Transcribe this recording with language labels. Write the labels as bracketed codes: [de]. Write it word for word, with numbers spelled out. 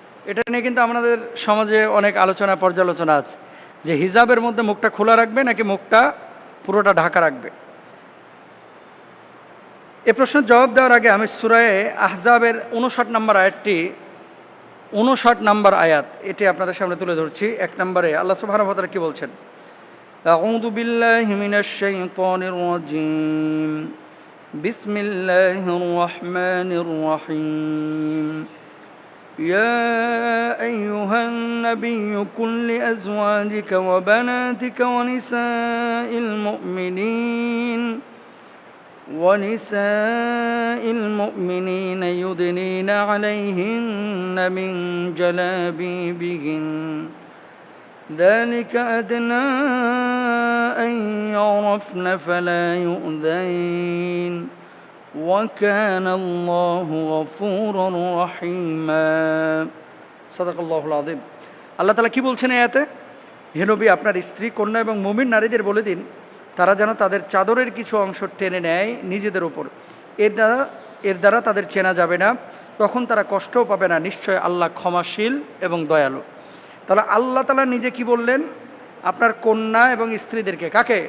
[bn] এটা নিয়ে কিন্তু আমাদের সমাজে অনেক আলোচনা পর্যালোচনা আছে যে হিজাবের মধ্যে মুখটা খোলা রাখবে নাকি মুখটা পুরোটা ঢাকা রাখবে। এ প্রশ্নের জবাব দেওয়ার আগে আমি সূরায়ে আহজাবের উনষাট নম্বর আয়াতটি উনষাট নম্বর আয়াত এটি আপনাদের সামনে তুলে ধরছি। এক নম্বরে আল্লাহ সুবহানাহু ওয়া তাআলা কি বলছেন? [ar] أعوذ بالله من الشيطان الرجيم بسم الله الرحمن الرحيم يا أيها النبي كن لأزواجك وبناتك ونساء المؤمنين ونساء المؤمنين يدنين عليهن من جلابيبهن ذلك أدنى أن يعرفن فلا يؤذين وكان الله غفورا رحيما صدق الله العظيم। [bn] আল্লাহ তাআলা কি বলছেন আয়াতে? হে নবী, আপনার স্ত্রী, কন্যা এবং মুমিন নারীদের বলে দিন তারা যেন তাদের চাদরের কিছু অংশ টেনে নেয় নিজেদের উপর, এর দ্বারা এর দ্বারা তাদের চেনা যাবে না, তখন তারা কষ্টও পাবে না, নিশ্চয় আল্লাহ ক্ষমাশীল এবং দয়ালু। তাহলে আল্লাহ তাআলা নিজে কি বললেন? আপনার কন্যা এবং স্ত্রীদেরকে, কাকে?